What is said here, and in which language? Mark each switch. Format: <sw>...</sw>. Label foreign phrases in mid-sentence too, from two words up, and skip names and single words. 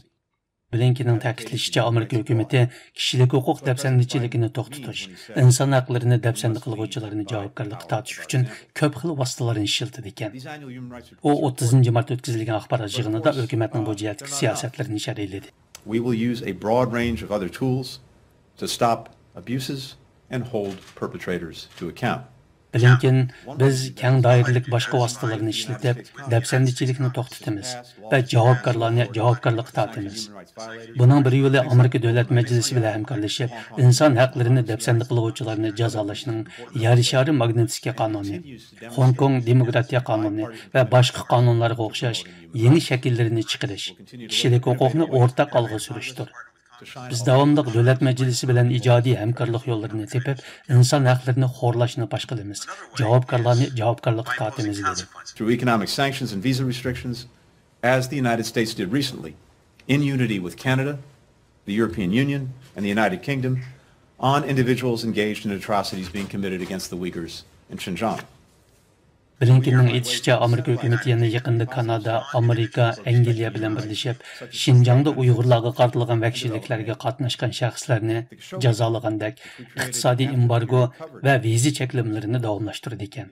<uz>Blinkenning ta'kidlashicha, Amerika hukumati kishilik huquq dafsandichiligini to'xtatish, inson haqlarini dafsandi qiluvchilarni javobgarlikka tortish uchun ko'p xil vositalarni ishlatdi ekan. U 30 mart o'tkazilgan axborot yig'inida hukumatning bu jihatdagi siyosatlarini sharhladi.</uz> <en>We will use a broad range of other tools to stop abuses and hold perpetrators to account.</en> <uz>Blinken, biz keng doiralik boshqa vositalarni ishlatib, dafsandichilikni to'xtatamiz va javobgarlarni javobgarlikka tortamiz. Buning bir yo'li Amerika Davlat Majlisi bilan hamkorlashib, inson haqlarini dafsandi qiluvchilarni jazolashning Yarishari Magnitskiy qonuni, Hong Kong demokratiya qonuni va boshqa qonunlarga o'xshash yangi shakllarini chiqarish, kishilik huquqni o'rtaq olg'a surishdir. Biz davomli davlat majlisi bilan ijodiy hamkorlik yo'llarini tepib, inson haqlarini xo'rlashni bosh qilamiz. Javobgarlarni javobgarlikka tortamiz dedi.</uz> <en>Through economic sanctions and visa restrictions, as the United States did recently, in unity with Canada, the European Union, and the United Kingdom, on individuals engaged in atrocities being committed against the Uyghurs in Xinjiang.</en> <uz>Blinkenning aytishicha, Amerika hukumati yana yaqinda Kanada, Amerika, Angliya bilan birlashib, Xinjiangda Uyg'urlarga qaratilgan vahshiyliklarga qatnashgan shaxslarni jazolagandek iqtisodiy embargo va viza cheklovlarini davomlashtirdi ekan.</uz>